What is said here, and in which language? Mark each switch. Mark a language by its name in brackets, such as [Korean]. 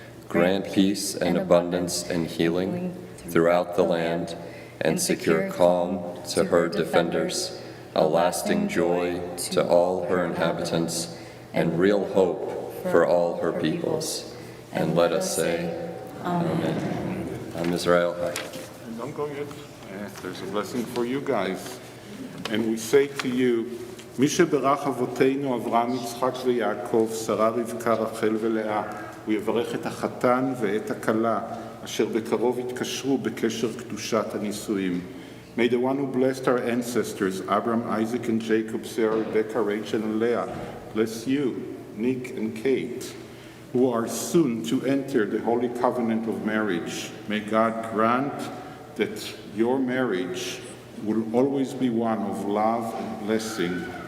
[English] Grant peace and abundance and healing throughout the land, and secure calm to her defenders, a lasting joy to all her inhabitants, and real hope for all her peoples. And let us say, Amen. I'm Israel. Hi. Don't go yet. There's a blessing for you guys. And we say to you, [Hebrew] מי שברך אבותינו אברהם יצחק ויעקב, שרה רבקה רחל ולאה, הוא יברך את החתן ואת הכלה, אשר בקרוב יתקשרו בקשר קדושת הנישואים. [English] May the one who blessed our ancestors, Abraham, Isaac, and Jacob, Sarah, Rebecca, Rachel, and Leah, bless you, Nick and Kate, who are soon to enter the holy covenant of marriage. May God grant that your marriage will always be one of love and blessing.